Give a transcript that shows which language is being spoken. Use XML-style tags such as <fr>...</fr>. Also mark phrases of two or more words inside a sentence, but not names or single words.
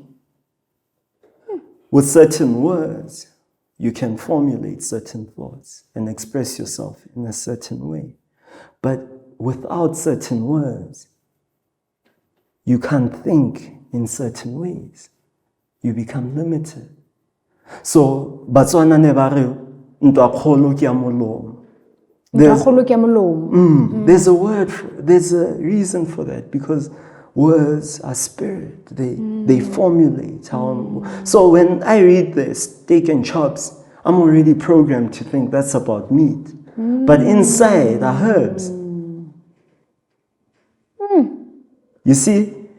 <en>With certain words, you can formulate certain thoughts and express yourself in a certain way. But without certain words, you can't think in certain ways. You become limited. So,</en> <tn>Batswana ne ba re, ntwa kgolo ke ya molomo.</tn> <en>There's a word, there's a reason for that, because words are spirit. They formulate how. So when I read the steak and chops, I'm already programmed to think that's about meat. But inside are herbs. You see?</en>